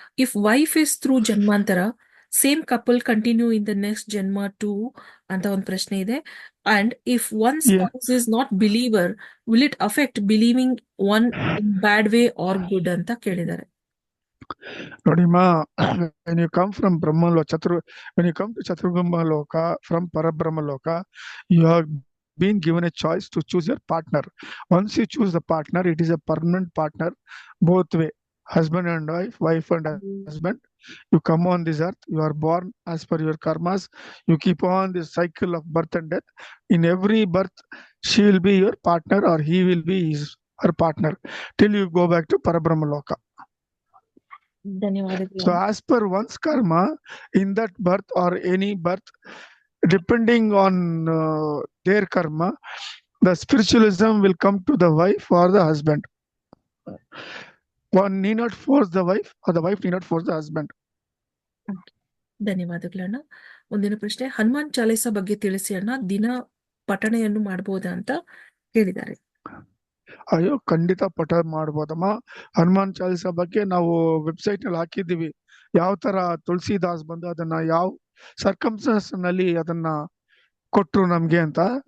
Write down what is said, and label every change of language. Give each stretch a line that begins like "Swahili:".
English: if wife is through ಜನ್ಮಾಂತರ, same couple continue in the next ಜನ್ಮ too
Kannada: ಅಂತ ಒಂದು ಪ್ರಶ್ನೆ ಇದೆ.
English: and if one spouse is not believer, will it affect believing one in bad way or good
Kannada: ಅಂತ ಕೇಳಿದ್ದಾರೆ. ನೋಡಿಮ್ಮ,
English: when you come from when you come to Chaturgamba Loka from Parabrahma Loka, you have been given a choice to choose your partner. Once you choose the partner, it is a permanent partner both way, husband and wife and husband. You come on this earth, you are born as per your karmas, you keep on this cycle of birth and death. In every birth, she will be your partner or he will be her partner till you go back to Parabrahma Loka.
Kannada: ಧನ್ಯವಾದಗಳು.
English: So as per one's karma, in that birth or any birth, depending on their karma, the spiritualism will come to the wife or the husband. One need not force the wife or the wife need not force the husband.
Kannada: ಧನ್ಯವಾದಗಳಣ್ಣ. ಮುಂದಿನ ಪ್ರಶ್ನೆ. ಹನುಮಾನ್ ಚಾಲೀಸ ಬಗ್ಗೆ ತಿಳಿಸಿ ಅಣ್ಣ, ದಿನ ಪಠಣೆಯನ್ನು ಮಾಡಬಹುದಾ ಅಂತ ಕೇಳಿದ್ದಾರೆ. ಅಯ್ಯೋ, ಖಂಡಿತ ಪಠ ಮಾಡ್ಬೋದಮ್ಮ. ಹನುಮಾನ್ ಚಾಲೀಸ ಬಗ್ಗೆ ನಾವು ವೆಬ್ಸೈಟ್ ನಲ್ಲಿ ಹಾಕಿದ್ದೀವಿ. ಯಾವ ತರ ತುಳಸಿದಾಸ್ ಬಂದು ಅದನ್ನ ಯಾವ ಸರ್ಕಮ್ಸ್ಟೆನ್ಸ್ ನಲ್ಲಿ ಅದನ್ನ ಕೊಟ್ರು ನಮ್ಗೆ ಅಂತ.